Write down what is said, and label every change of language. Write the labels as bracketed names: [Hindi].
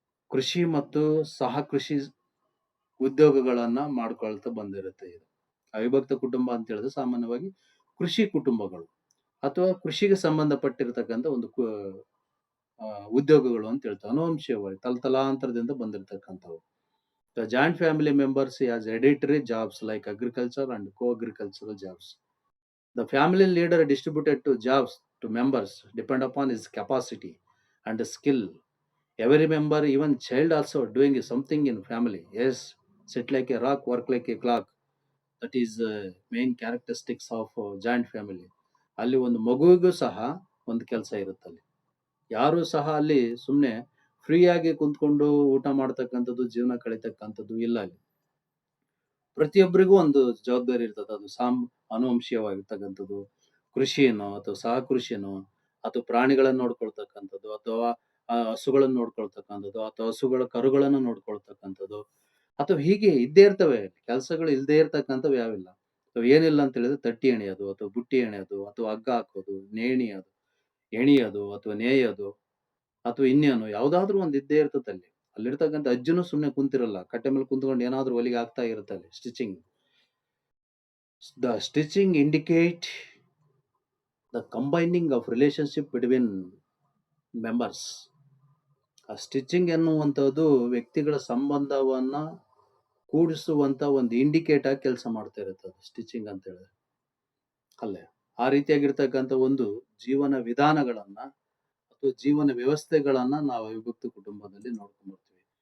[Kannada] ಕೃಷಿ ಮತ್ತು ಸಹ ಕೃಷಿ ಉದ್ಯೋಗಗಳನ್ನ ಮಾಡ್ಕೊಳ್ತಾ ಬಂದಿರುತ್ತೆ ಇದು. ಅವಿಭಕ್ತ ಕುಟುಂಬ ಅಂತ ಹೇಳಿದ್ರೆ ಸಾಮಾನ್ಯವಾಗಿ ಕೃಷಿ ಕುಟುಂಬಗಳು ಅಥವಾ ಕೃಷಿಗೆ ಸಂಬಂಧಪಟ್ಟಿರ್ತಕ್ಕಂಥ ಒಂದು ಉದ್ಯೋಗಗಳು ಅಂತ ಹೇಳ್ತಾರೆ. ಅನುವಂಶೀಯವಾಗಿ ತಲತಲಾಂತರದಿಂದ ಬಂದಿರತಕ್ಕಂಥವು. [English] The joint family members has hereditary jobs like agriculture and co-agricultural jobs. The family leader distributed to jobs to members depend upon his capacity and skill. Every member, even child also doing something in family. Yes, sit like a rock, work like a clock. That is main characteristics of joint family. [Kannada] ಅಲ್ಲಿ ಒಂದು ಮಗುವಿಗೂ ಸಹ ಒಂದು ಕೆಲಸ ಇರುತ್ತಲ್ಲಿ. ಯಾರು ಸಹ ಅಲ್ಲಿ ಸುಮ್ಮನೆ ಫ್ರೀಯಾಗಿ ಕುಂತ್ಕೊಂಡು ಊಟ ಮಾಡ್ತಕ್ಕಂಥದ್ದು, ಜೀವನ ಕಳಿತಕ್ಕಂಥದ್ದು ಇಲ್ಲ ಅಲ್ಲಿ. ಪ್ರತಿಯೊಬ್ಬರಿಗೂ ಒಂದು ಜವಾಬ್ದಾರಿ ಇರ್ತದೆ. ಅದು ಅನುವಂಶೀಯವಾಗಿರ್ತಕ್ಕಂಥದ್ದು. ಕೃಷಿನೋ ಅಥವಾ ಸಹಕೃಷಿನೋ ಅಥವಾ ಪ್ರಾಣಿಗಳನ್ನ ನೋಡ್ಕೊಳ್ತಕ್ಕಂಥದ್ದು ಅಥವಾ ಹಸುಗಳನ್ನ ನೋಡ್ಕೊಳ್ತಕ್ಕಂಥದ್ದು ಅಥವಾ ಹಸುಗಳ ಕರುಗಳನ್ನ ನೋಡ್ಕೊಳ್ತಕ್ಕಂಥದ್ದು ಅಥವಾ ಹೀಗೆ ಇದ್ದೇ ಇರ್ತವೆ. ಕೆಲಸಗಳು ಇಲ್ದೇ ಇರ್ತಕ್ಕಂಥವು ಯಾವಿಲ್ಲ. ಏನಿಲ್ಲ ಅಂತ ಹೇಳಿದ್ರೆ ತಟ್ಟಿ ಎಣಿಯೋದು ಅಥವಾ ಬುಟ್ಟಿ ಎಣಿಯೋದು ಅಥವಾ ಹಗ್ಗ ಹಾಕೋದು, ನೇಣಿಯೋದು, ಎಣಿಯೋದು ಅಥವಾ ನೇಯೋದು ಅಥವಾ ಇನ್ನೇನು ಯಾವ್ದಾದ್ರು ಒಂದ್ ಇದ್ದೇ ಇರ್ತದಲ್ಲಿ. ಅಲ್ಲಿರ್ತಕ್ಕಂಥ ಅಜ್ಜಿನೂ ಸುಮ್ನೆ ಕುಂತಿರಲ್ಲ. ಕಟ್ಟೆ ಮೇಲೆ ಕುಂತ್ಕೊಂಡು ಏನಾದ್ರು ಹೊಲಿಗೆ ಆಗ್ತಾ ಇರುತ್ತೆ ಅಲ್ಲಿ stitching. [English] The stitching indicate the combining of relationship between members. [Kannada] ಆ ಸ್ಟಿಚಿಂಗ್ ಎನ್ನುವಂಥದ್ದು ವ್ಯಕ್ತಿಗಳ ಸಂಬಂಧವನ್ನ ಕೂಡಿಸುವಂತ ಒಂದು ಇಂಡಿಕೇಟ್ ಆಗಿ ಕೆಲಸ ಮಾಡ್ತಾ ಇರುತ್ತೆ ಅದು ಸ್ಟಿಚಿಂಗ್ ಅಂತ ಹೇಳಿದ್ರೆ. ಅಲ್ಲೇ ಆ ರೀತಿಯಾಗಿರ್ತಕ್ಕಂಥ ಒಂದು ಜೀವನ ವಿಧಾನಗಳನ್ನ ಅಥವಾ ಜೀವನ ವ್ಯವಸ್ಥೆಗಳನ್ನ ನಾವು ಅವಿಭಕ್ತ ಕುಟುಂಬದಲ್ಲಿ ನೋಡ್ಕೊಂಡ್ ಬರ್ತೀವಿ.